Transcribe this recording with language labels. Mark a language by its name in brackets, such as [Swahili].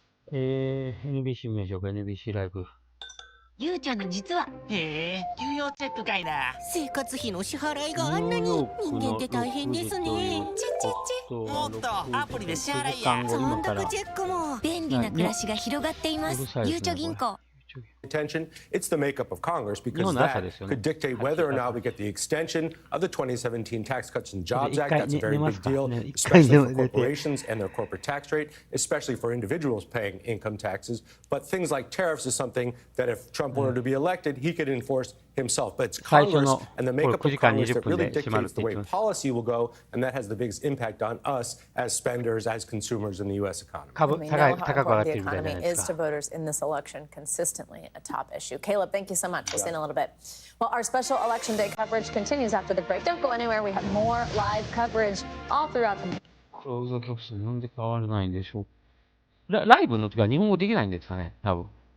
[Japanese] NBC 見ましょうか、NBC ライブ。ゆうちゃんの実は。へえ、給与チェックかいな。生活費の支払いがあんなに人間って大変ですね。もっとアプリで支払いや。損得チェックも便利な暮らしが広がっています。ゆうちょ銀行。 [English] Attention, it's the makeup of Congress because that could dictate whether or not we get the extension of the 2017 Tax Cuts and Jobs Act. That's a very big deal, especially for corporations and their corporate tax rate, especially for individuals paying income taxes. But things like tariffs is something that if Trump wanted to be elected, he could enforce himself. But it's Congress and the makeup of Congress that really dictates the way policy will go, and that has the biggest impact on us as spenders, as consumers in the U.S. economy. We know how important the economy is to voters in this election, consistently a top issue. Caleb, thank you so much. We'll see you in a little bit. Well, our special Election Day coverage continues after the break. Don't go anywhere. We have more live coverage all throughout the... [Japanese] クローズ曲数なんで変わらないんでしょう。ライブの時は日本語できないんですかね、多分。